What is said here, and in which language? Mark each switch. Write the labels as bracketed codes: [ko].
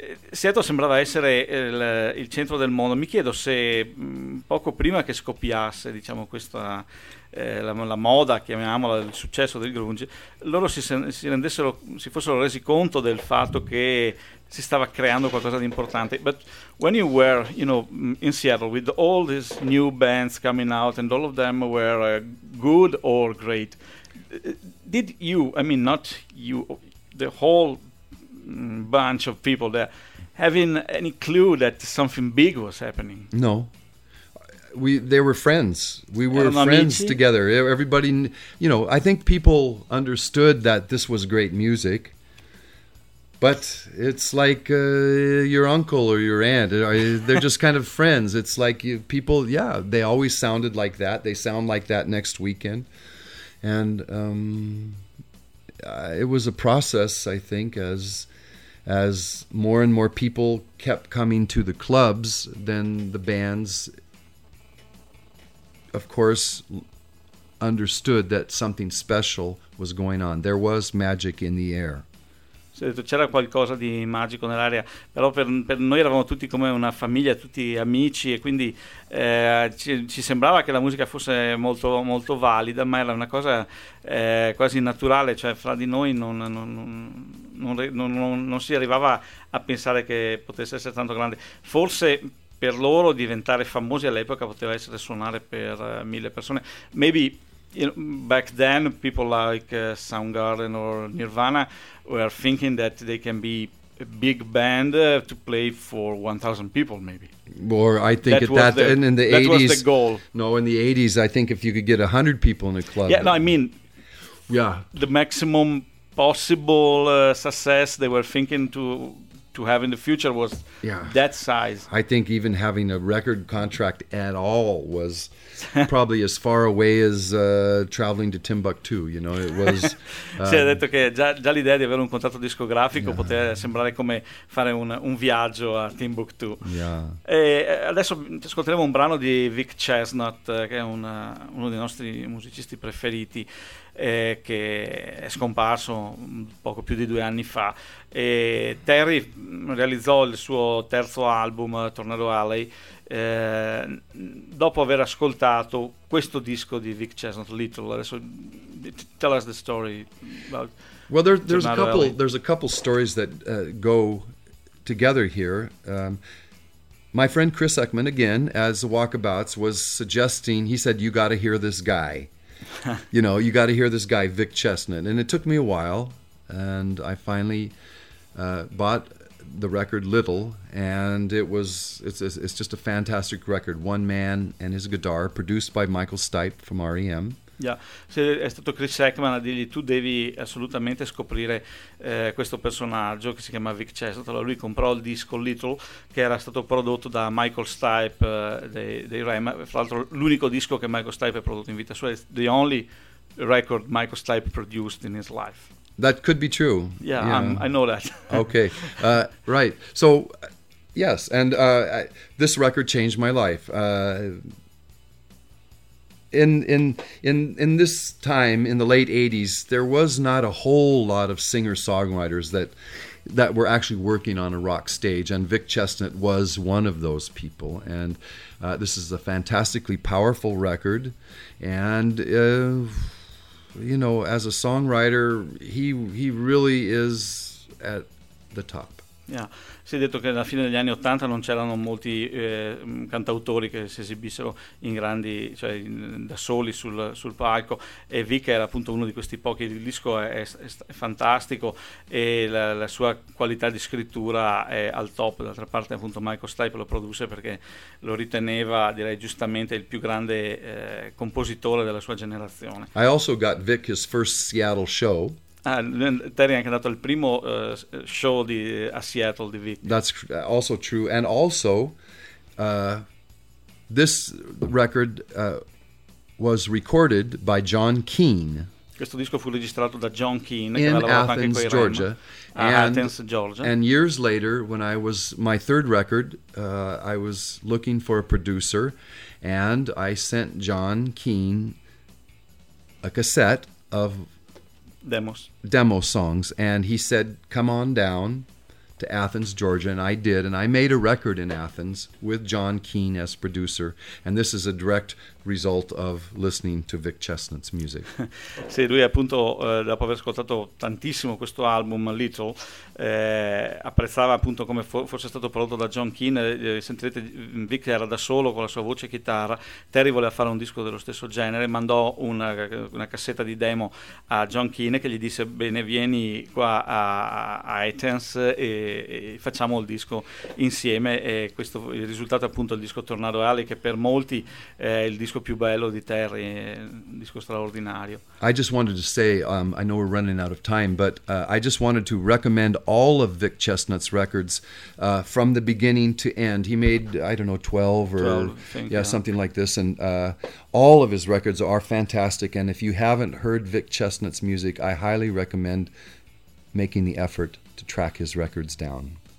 [it] Seattle sembrava essere il centro del mondo. Mi chiedo se poco prima che scoppiasse, diciamo, questa la moda, chiamiamola, il successo del grunge, loro si fossero resi conto del fatto che si stava creando qualcosa di importante. [en] But when you were, you know, in Seattle with all these new bands coming out and all of them were good or great, did you, I mean, not you, the whole bunch of people there, having any clue that something big was happening? No. They were friends. We were friends together. Everybody, you know, I think people understood that this was great music. But it's like your uncle or your aunt. They're just kind of friends. It's like people, yeah, they always sounded like that. They sound like that next weekend. And it was a process, I think, as more and more people kept coming to the clubs, then the bands, of course, understood that something special was going on. There was magic in the air. [it] C'era qualcosa di magico nell'aria, però per noi eravamo tutti come una famiglia, tutti amici, e quindi ci sembrava che la musica fosse molto, molto valida, ma era una cosa quasi naturale, cioè fra di noi non si arrivava a pensare che potesse essere tanto grande. Forse per loro diventare famosi all'epoca poteva essere suonare per mille persone. [en] Maybe, you know, back then people like Soundgarden or Nirvana were thinking that they can be a big band to play for 1,000 people, maybe. Or I think that at that in the that 80s... That was the goal. No, in the 80s, I think if you could get 100 people in a club... Yeah, no, I mean, yeah, the maximum possible success they were thinking to... to have in the future was that size. I think even having a record contract at all was probably as far away as traveling to Timbuktu, you know, it was... [it] Si è detto che già l'idea di avere un contratto discografico poteva sembrare come fare un viaggio a Timbuktu. [en] Yeah. [it] E adesso ascolteremo un brano di Vic Chesnutt, che è uno dei nostri musicisti preferiti, che è scomparso poco più di 2 anni fa. E Terry realizzò il suo terzo album, Tornado Alley, dopo aver ascoltato questo disco di Vic Chesnutt, Little. [en] Adesso, tell us the story about... Well, there's a couple stories that go together here. My friend Chris Ekman, again, as the Walkabouts, was suggesting, he said, you got to hear this guy. You know, you got to hear this guy, Vic Chesnutt. And it took me a while, and I finally bought the record Little, and it's just a fantastic record. One man and his guitar, produced by Michael Stipe from R.E.M. [it] Yeah, sì, è stato Chris Ekman a dirgli tu devi assolutamente scoprire questo personaggio che si chiama Vic Chesnutt. Allora lui comprò il disco Little, che era stato prodotto da Michael Stipe dei R.E.M., fra l'altro l'unico disco che Michael Stipe ha prodotto in vita sua, [en] the only record Michael Stipe produced in his life. That could be true. Yeah. I know that. Okay, right. So, yes, and this record changed my life. In this time, in the late 80s, there was not a whole lot of singer-songwriters that were actually working on a rock stage, and Vic Chesnutt was one of those people. And this is a fantastically powerful record, and... you know, as a songwriter, he really is at the top. Yeah. [it] Si è detto che alla fine degli anni '80 non c'erano molti cantautori che si esibissero in grandi, cioè da soli sul palco, e Vic era appunto uno di questi pochi. Il disco è fantastico, e la sua qualità di scrittura è al top. D'altra parte, appunto, Michael Stipe lo produce perché lo riteneva, direi giustamente, il più grande compositore della sua generazione. [en] I also got Vic his first Seattle show. [it] Terry è anche andato al primo show a Seattle di Vic. [en] That's also true. And also, this record was recorded by John Keane. [it] Questo disco fu registrato da John Keane, [en] in [it] che lavorava [en] Athens, [it] anche [en] Georgia. Athens, Georgia. And years later, when I was my third record, I was looking for a producer, and I sent John Keane a cassette of... Demos. Demo songs. And he said, come on down to Athens, Georgia. And I did. And I made a record in Athens with John Keane as producer. And this is a direct result of listening to Vic Chesnutt's music. [it] Sì, lui appunto, dopo aver ascoltato tantissimo questo album, Little, apprezzava appunto come fosse stato prodotto da John Keane. Sentirete, Vic era da solo con la sua voce e chitarra. Terry voleva fare un disco dello stesso genere, mandò una cassetta di demo a John Keane, che gli disse, bene, vieni qua a Athens e facciamo il disco insieme. E questo, il risultato appunto, il disco Tornado Alley, che per molti è il disco più bello di Terry, un disco straordinario. [en] I just wanted to say, I know we're running out of time, but I just wanted to recommend all of Vic Chesnutt's records from the beginning to end. He made, I don't know, 12 or 12, something like this, and all of his records are fantastic, and if you haven't heard Vic Chesnutt's music, I highly recommend making the effort to track his records down.